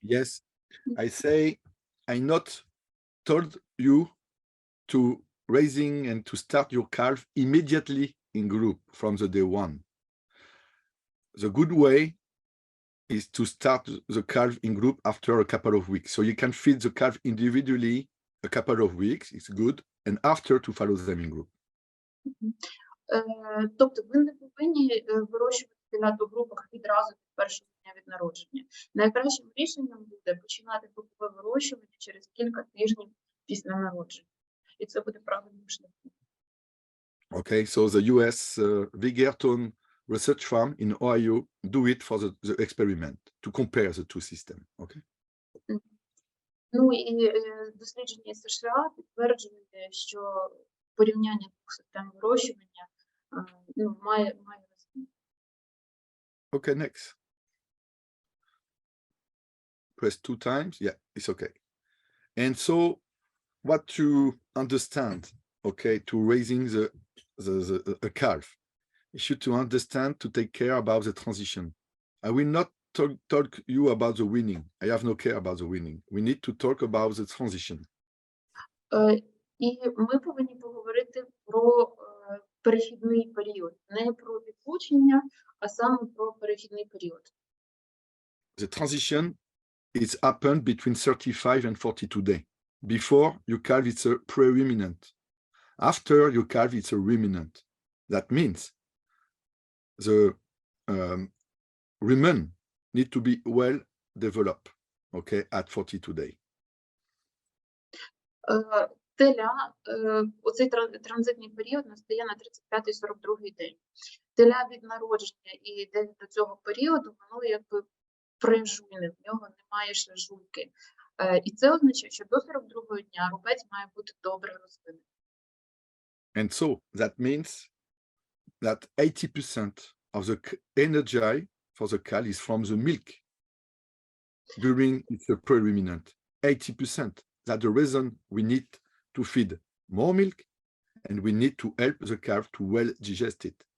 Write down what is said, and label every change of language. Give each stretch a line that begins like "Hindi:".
English: Yes, I say I not told you to raising and to start your calf immediately in group from the day one. The good way is to start the calf in group after a couple of weeks. So you can feed the calf individually a couple of weeks, it's good, and after to follow them in group.
Ukrainian: Тобто ви не повинні вирощувати телят у групах відразу від першого дня від народження. Найкращим рішенням буде починати групове вирощування через кілька тижнів після народження. І це буде правильним шляхом.
English: Okay, so the US Vigerton Research Farm in Ohio do it for the experiment to compare the two systems. Okay.
Ukrainian: Ну і дослідження США підтверджує, що порівняння двох систем вирощування має розуміння.
English: Okay, next. Press 2 times. Yeah, it's okay. And so what to understand, okay, to raising a calf, you should to understand to take care about the transition. I will not talk you about the winning. I have no care about the winning. We need to talk about the transition.
Ukrainian: І ми повинні поговорити про перехідний період, не про відлучення, а саме про перехідний період.
English: The transition is happened between 35 and 42 days. Before your calf, it's a pre-ruminant. After your calf, it's a ruminant. That means the rumen need to be well developed, okay, at 42 days.
Ukrainian: Теля, оцей транзитний період настає на 35-42 день. Теля від народження і десь до цього періоду, воно якби прижуйне, в нього немає ще жуйки. І це означає, що до 42-го дня рубець має бути добре розвинений.
English: And so that means that 80% of the energy for the calf is from the milk. during it's a pre-ruminant. 80%. That's the reason we need to feed more milk and we need to help the calf to well digest it.